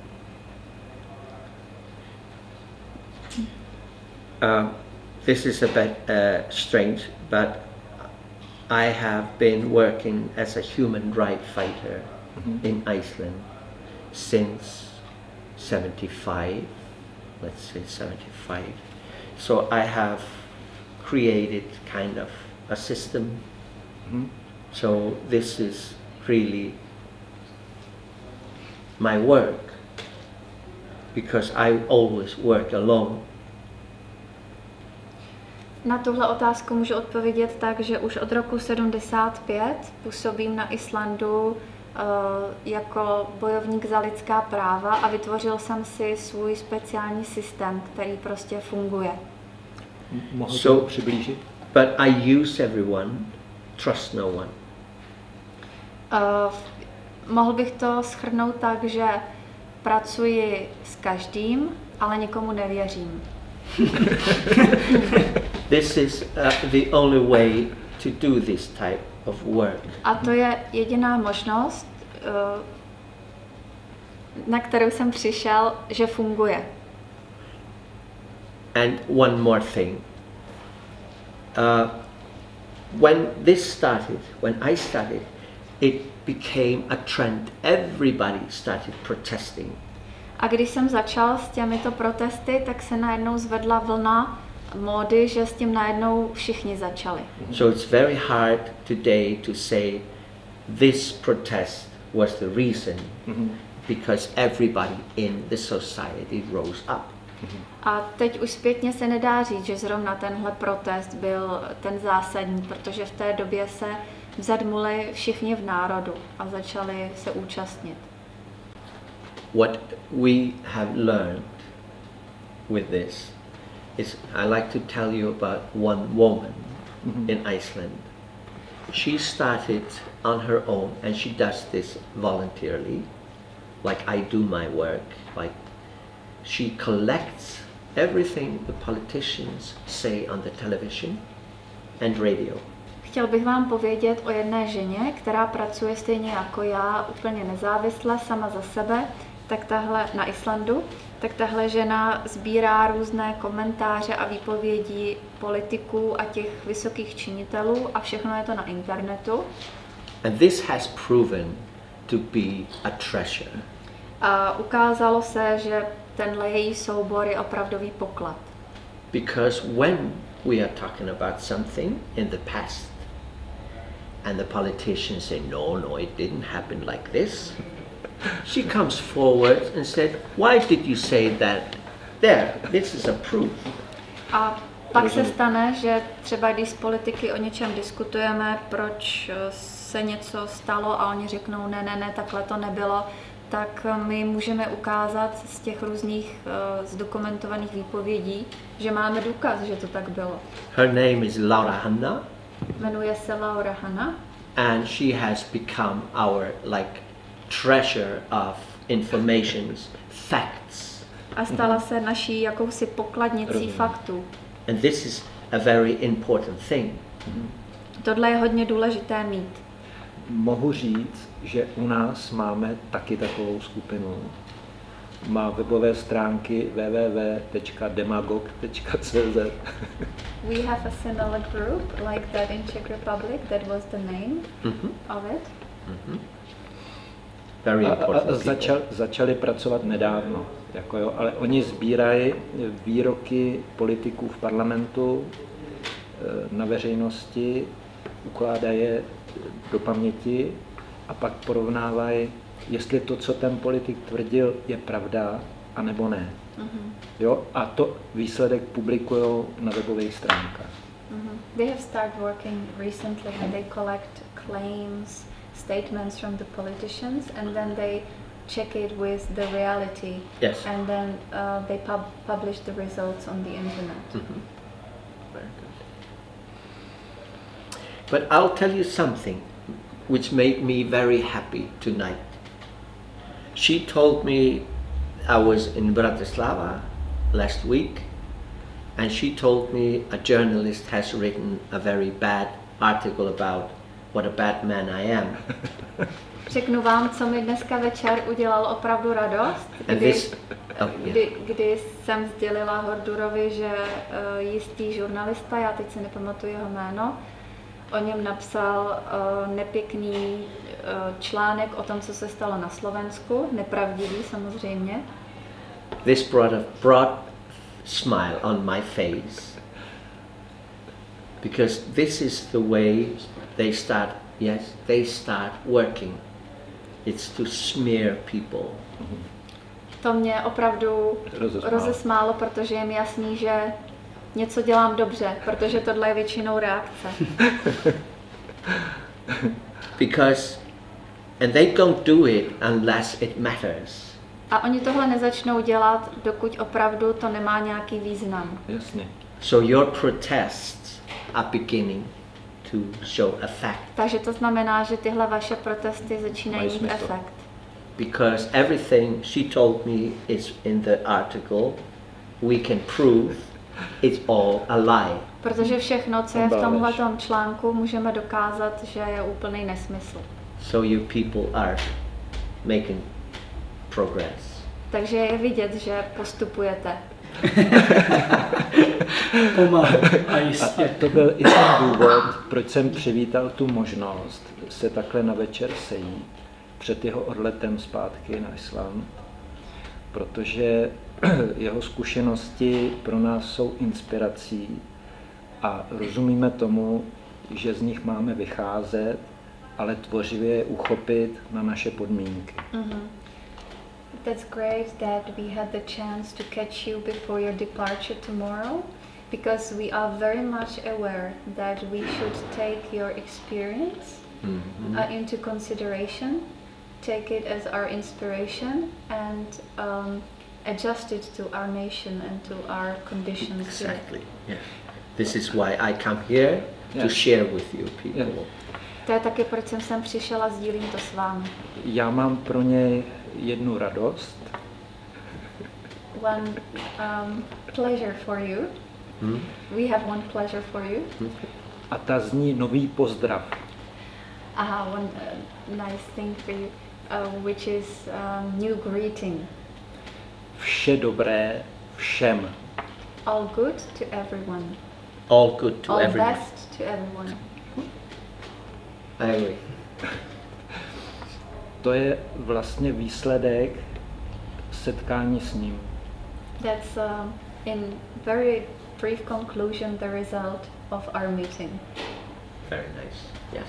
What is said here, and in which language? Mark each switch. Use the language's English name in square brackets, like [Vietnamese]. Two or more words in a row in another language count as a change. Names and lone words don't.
[English] This is a bit strange, but I have been working as a human rights fighter in Iceland since 75, let's say 75. So I have created kind of a system. So this is really my work, because I always work alone. [Czech] Na tuhle otázku můžu odpovědět tak, že už od roku 75 působím na Islandu jako bojovník za lidská práva a vytvořil jsem si svůj speciální systém, který prostě funguje. Mohu to přiblížit? [English] But I use everyone, trust no one. [Czech] Mohl bych to shrnout tak, že pracuji s každým, ale nikomu nevěřím. [English] This is the only way to do this type of work. [Czech] A to je jediná možnost, na kterou jsem přišel, že funguje. [English] And one more thing. When this started, when I started, it became a trend. Everybody started protesting. [Czech] A když jsem začal s těmito protesty, tak se najednou zvedla vlna módy, že s tím najednou všichni začali. [English] So it's very hard today to say this protest was the reason, because everybody in the society rose up. [Czech] A teď už zpětně se nedá říct, že zrovna tenhle protest byl ten zásadní, protože v té době se vzadmuli všichni v národu a začali se účastnit. [English] What we have learned with this is, I like to tell you about one woman in Iceland. She started on her own, and she does this voluntarily, like I do my work. Like, she collects everything the politicians say on the television and radio. [Czech] Chtěl bych vám povědět o jedné ženě, která pracuje stejně jako já, úplně nezávisle, sama za sebe, tak tahle na Islandu. Tak tahle žena sbírá různé komentáře a výpovědi politiků a těch vysokých činitelů a všechno je to na internetu. [English] And this has proven to be a treasure. [Czech] A ukázalo se, že tenhle její soubor je opravdový poklad. [English] Because when we are talking about something in the past and the politicians say, no, it didn't happen like this, she comes forward and said, why did you say that? There, this is a proof. [Czech] A pak se stane, že třeba když s politiky o něčem diskutujeme, proč se něco stalo a oni řeknou, ne, takhle to nebylo, tak my můžeme ukázat z těch různých zdokumentovaných výpovědí, že máme důkaz, že to tak bylo. [English] Her name is Laura Hanna. [Czech] Jmenuje se Laura Hanna. [English] And she has become our treasure of informations, facts. [Czech] A stala se naší jakousi pokladnicí faktů. [English] And this is a very important thing. [Czech] Tohle je hodně důležité mít. Mohu říct, že u nás máme taky takovou skupinu. Má webové stránky www.demagog.cz. [English] We have a similar group like that in Czech Republic. That was the name of it. Very important. [Czech] Začali pracovat nedávno, ale oni sbírají výroky politiků v parlamentu na veřejnosti, ukládají je do paměti a pak porovnávají, jestli to, co ten politik tvrdil, je pravda, anebo ne. Jo? A to výsledek publikují na webových stránkách. [English] They have started working recently and they collect claims, statements from the politicians, and then they check it with the reality. Yes. And then they publish the results on the internet. Very good. But I'll tell you something which made me very happy tonight. She told me I was in Bratislava last week, and she told me a journalist has written a very bad article about what a bad man I am. [Czech] Řeknu vám, co mi dneska večer udělalo opravdu radost, kdy jsem sdělila Hordurovi, že jistý žurnalista, já teď si nepamatuji jeho jméno, o něm napsal nepěkný článek o tom, co se stalo na Slovensku, nepravdivý samozřejmě. [English] This brought a broad smile on my face, because this is the way they start working. It's to smear people. [Czech] To mě opravdu rozesmálo, protože je mi jasný, že něco dělám dobře, protože tohle je většinou reakce. [English] And they don't do it unless it matters. [Czech] A oni tohle nezačnou dělat, dokud opravdu to nemá nějaký význam. Jasně. [English] So your protests are beginning to show effect. [Czech] Takže to znamená, že tyhle vaše protesty začínají mít efekt. [English] Because everything she told me is in the article, we can prove it's all a lie. [Czech] Protože všechno, co je v tomhletom článku, můžeme dokázat, že je úplný nesmysl. [English] So you people are making progress. [Czech] Takže je vidět, že postupujete. Pomalu a jistě. A to byl i ten důvod, proč jsem přivítal tu možnost se takhle na večer sejít před jeho odletem zpátky na Island, protože jeho zkušenosti pro nás jsou inspirací a rozumíme tomu, že z nich máme vycházet, ale tvořivě je uchopit na naše podmínky. [English] That's great that we had the chance to catch you before your departure tomorrow, because we are very much aware that we should take your experience into consideration, take it as our inspiration, and adjust it to our nation and to our conditions. Exactly. Yeah. This is why I come here to share with you people. Yeah. [Czech] To je taky, proč jsem sem přišel a sdílím to s vámi. Já mám pro něj jednu radost. [English] One pleasure for you. We have one pleasure for you. [Czech] A ta zní nový pozdrav. [English] One nice thing for you, which is new greeting. [Czech] Vše dobré všem. [English] All good to everyone. All good to everyone. All best to everyone. I agree. [Czech] To je vlastně výsledek setkání s ním. [English] That's in very brief conclusion the result of our meeting. Very nice. Yes.